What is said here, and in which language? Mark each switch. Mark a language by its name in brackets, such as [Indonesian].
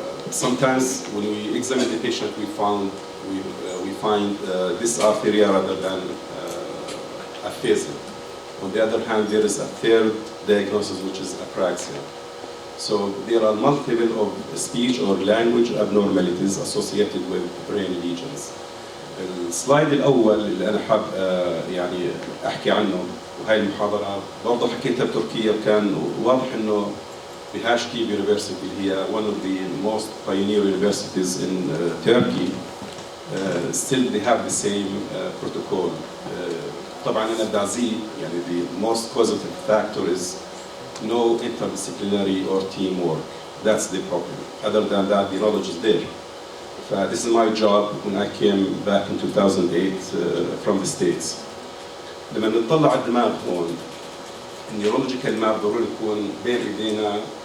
[English] Sometimes when we examine the patient, we find this arteria rather than aphasia. On the other hand, there is a third diagnosis, which is apraxia. So there are multiple of speech or language abnormalities associated with brain lesions. [Arabic] السلايد الأول اللي أنا حاب يعني أحكي عنه، وهي المحاضرة برضه حكيتها بتركيا، وكان واضح إنه بهاشكي University اللي هي [English] one of the most pioneer universities in Turkey, still they have the same protocol. [Arabic] طبعا أنا بدي أزيد يعني [English] the most causative factor is no interdisciplinary or teamwork. That's the problem. Other than that, the knowledge is there. This is my job when I came back in 2008 from the States. [Arabic] لما نطلع على الدماغ هون النيورولوجيكال ماب ضروري يكون بين ايدينا.